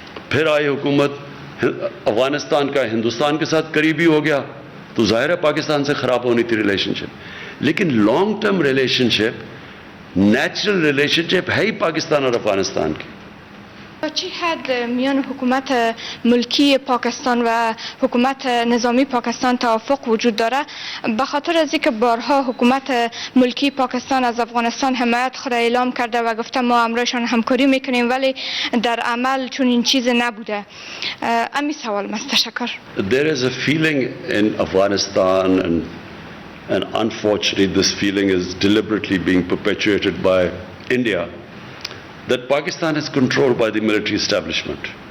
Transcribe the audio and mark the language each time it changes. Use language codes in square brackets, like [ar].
[ur] پھر آئی حکومت افغانستان کا ہندوستان کے ساتھ قریبی ہو گیا، تو ظاہر ہے پاکستان سے خراب ہونی تھی ریلیشن شپ. لیکن لانگ ٹرم ریلیشن شپ، نیچرل ریلیشن شپ ہے ہی پاکستان اور افغانستان کی. [fa] تا چه حد میان حکومت ملکی پاکستان و حکومت نظامی پاکستان توافق وجود داره؟ به خاطر از اینکه بارها حکومت ملکی پاکستان از افغانستان حمایت خود اعلام کرده و گفته ما همراهشان همکاری میکنیم، ولی در عمل چون این چیز نبوده. امی سوال است. تشکر. [en] There is a feeling in Afghanistan, and unfortunately this feeling is deliberately being perpetuated by India, that Pakistan is controlled by the military establishment.